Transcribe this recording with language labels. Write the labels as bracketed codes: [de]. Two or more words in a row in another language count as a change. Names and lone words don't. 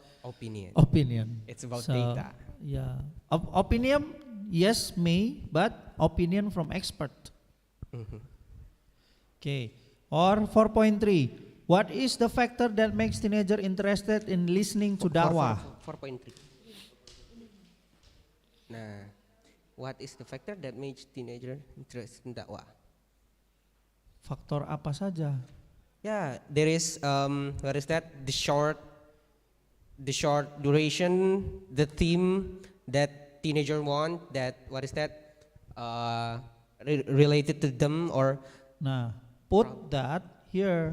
[en] opinion. Opinion. It's about data. Yeah, opinion. Yes, may, but opinion from expert. Okay. Or 4.3. What is the factor that makes teenager interested in listening to dakwah? 4.3. Nah, what is the factor that makes teenager interested in dakwah? [id] Faktor apa saja? [en] Yeah, there is what is that? The short duration, the theme that teenager want. That what is that? Related to them or? Nah, put that here.